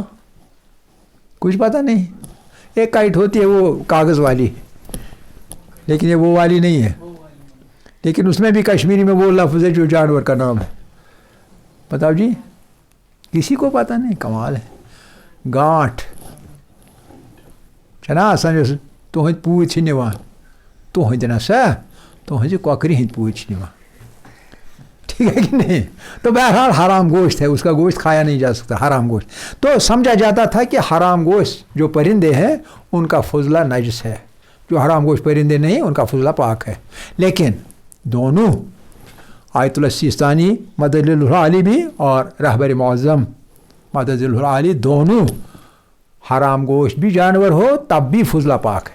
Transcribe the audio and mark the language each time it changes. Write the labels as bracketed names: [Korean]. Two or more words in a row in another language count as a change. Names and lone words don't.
[Urdu] کچھ پتہ نہیں. ایک کائٹ ہوتی ہے وہ کاغذ والی، لیکن یہ وہ والی نہیں ہے، لیکن اس میں بھی کشمیری میں وہ لفظ ہے جو جانور کا نام ہے. بتاؤ جی، کسی کو پتہ نہیں؟ کمال ہے. [Kashmiri] گانٹھ چھنا آسان تہند پوٗتۍ چھِ نِوان، تہند نسا تہنٛزِ کۄکرِ ہٕنٛدۍ پوٗتۍ چھِ نِوان. [Urdu] ٹھیک ہے کہ نہیں؟ تو بہرحال حرام گوشت ہے، اس کا گوشت کھایا نہیں جا سکتا، حرام گوشت. تو سمجھا جاتا تھا کہ حرام گوشت جو پرندے ہیں ان کا فضلہ نجس ہے، جو حرام گوشت پرندے نہیں ان کا فضلہ پاک ہے. لیکن دونوں آیت اللہ سیستانی [Arabic] مدد اللہ علی [Urdu] بھی اور رہبر معظم [Arabic] مدد اللہ علی [Urdu] دونوں حرام گوشت بھی جانور ہو تب بھی فضلہ پاک ہے.